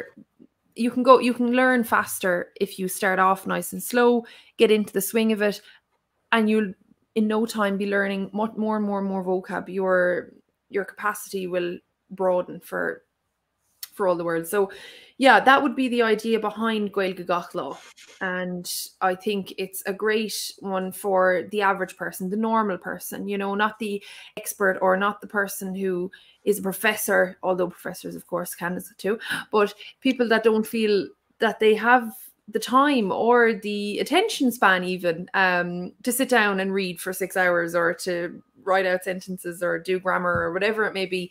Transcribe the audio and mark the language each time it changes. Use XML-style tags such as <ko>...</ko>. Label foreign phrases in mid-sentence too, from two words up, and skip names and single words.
<en>You can learn faster if you start off nice and slow, get into the swing of it, and you'll in no time be learning more and more vocab. Your capacity will broaden for all the world. So yeah, that would be the idea behind</en> <ga>Gaeilge gach lá.</ga> <en>And I think it's a great one for the average person, the normal person, not the expert or not the person who is a professor, although professors of course can too, but people that don't feel that they have the time or the attention span even to sit down and read for 6 hours or to write out sentences or do grammar or whatever it may be.</en>